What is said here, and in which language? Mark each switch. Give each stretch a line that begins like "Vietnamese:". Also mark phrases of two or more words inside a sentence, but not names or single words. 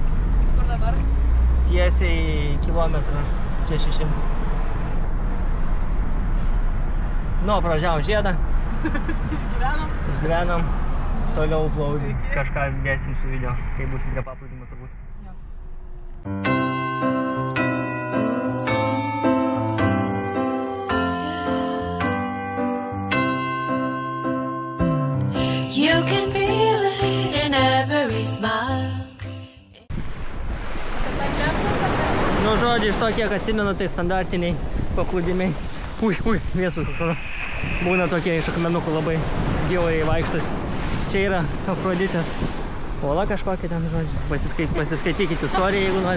Lithuanian: Jis vietinis. Kur dabar? tiesiai kilometrą 600. Nu, pravažiavom žiedą. Išgyvenom. Toliau kažką dėsim su video, kai būsim prie paplūdimio turbūt.
English: You can feel it in every smile.
Lithuanian: Nu, žodžiu, iš to, kiek atsimenu, tai standartiniai paplūdimiai. Ui, vėsus. Būna tokie iš akmenukų labai bjauriai vaikštas. Čia yra Afroditės uola kažkokia ten, žodžiu. Pasiskaitykit istoriją, jeigu norit.